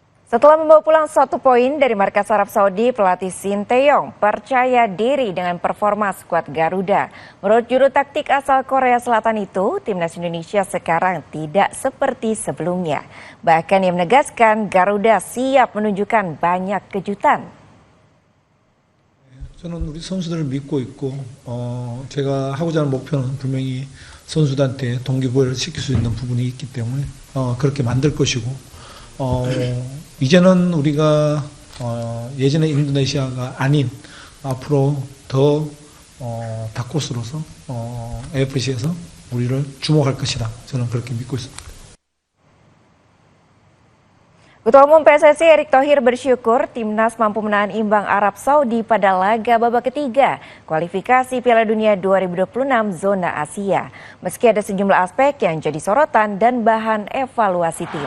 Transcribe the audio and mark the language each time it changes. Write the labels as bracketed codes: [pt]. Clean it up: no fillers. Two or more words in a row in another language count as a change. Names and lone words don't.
[id] Setelah membawa pulang 1 poin dari markas Arab Saudi, pelatih Sinteyong percaya diri dengan performa skuad Garuda. Menurut juru taktik asal Korea Selatan itu, timnas Indonesia sekarang tidak seperti sebelumnya. Bahkan ia menegaskan Garuda siap menunjukkan banyak kejutan. [ko] 저는 우리 선수들을 믿고 있고 제가 하고자 하는 목표는 분명히 선수들한테 동기부여를 시킬 수 있는 부분이 있기 때문에 그렇게 만들 것이고 이제는 우리가 예전의 인도네시아가 아닌 앞으로 더 다코스로서 AFC에서 우리를 주목할 것이다. 저는 그렇게 믿고 있습니다. [id] Ketua Umum PSSI Erick Thohir bersyukur timnas mampu menahan imbang Arab Saudi pada laga babak ketiga kualifikasi Piala Dunia 2026 zona Asia. Meski ada sejumlah aspek yang jadi sorotan dan bahan evaluasi tim.